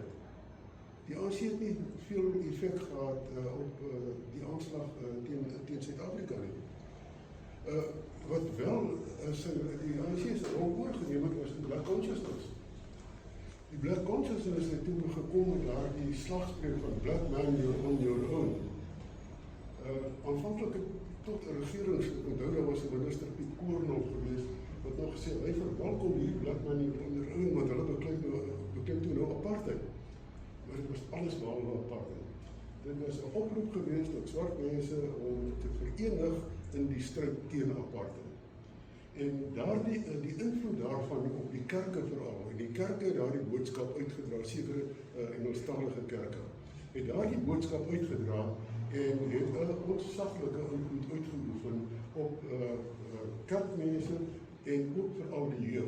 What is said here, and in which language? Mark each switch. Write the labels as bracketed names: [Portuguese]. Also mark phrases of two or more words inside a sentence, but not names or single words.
[Afrikaans] Die ANC het nie veel effek gehad op die aanslag teen Suid-Afrika nie. Wat wel is, die ANC se rol oorgeneem het, was die Black Consciousness. Die Black Consciousness het toe gekom met daardie slagspreuk van [English] Black Man, you're on your own. [Afrikaans] Aanvanklik tot 'n regerings, onthou daar was 'n minister Piet Koornhof geweest, wat nog gesê, hy verwelkom hierdie [English] Black Man, you're on your own, [Afrikaans] want hulle beklim toe nou apartheid. Maar dit was alles behalwe apartheid. Dit was 'n oproep geweest tot swart mense om te verenig in die stryd teen apartheid. En die invloed daarvan op die kerke veral, en die kerke het daardie boodskap uitgedra, sekere Engelstalige kerke, het daardie boodskap uitgedra en het 'n ontsaglike invloed uitgeoefen op kerkmense en ook veral die jeug.